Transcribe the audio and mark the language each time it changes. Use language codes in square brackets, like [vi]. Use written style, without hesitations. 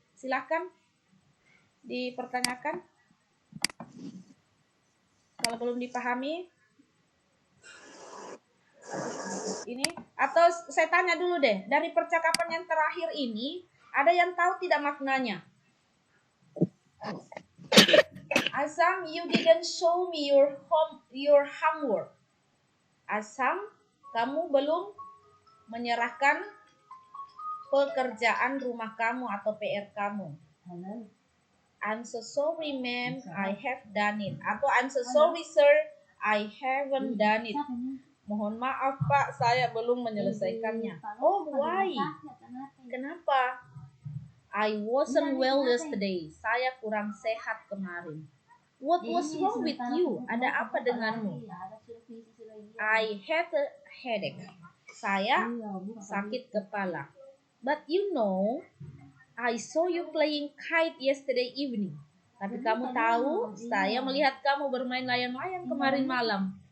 [id] Silakan dipertanyakan. Kalau belum dipahami, ini atau saya tanya dulu deh, dari percakapan yang terakhir ini, ada yang tahu tidak maknanya? [en] Asam, you didn't show me your homework. [id] Asam, kamu belum menyerahkan pekerjaan rumah kamu atau PR kamu. [en] I'm so sorry, ma'am, I have done it. Atau I'm so sorry, sir, I haven't done it. [id] Mohon maaf, Pak, saya belum menyelesaikannya. [en] Oh, why? [id] Kenapa? [en] I wasn't well yesterday. [id] Saya kurang sehat kemarin. [en] What was wrong with you? [id] Ada apa denganmu? [en] I had a headache. [id] saya sakit kepala. [en] But you know, I saw you playing kite yesterday evening. [id] Tapi kamu tahu, saya melihat kamu bermain layang-layang kemarin malam.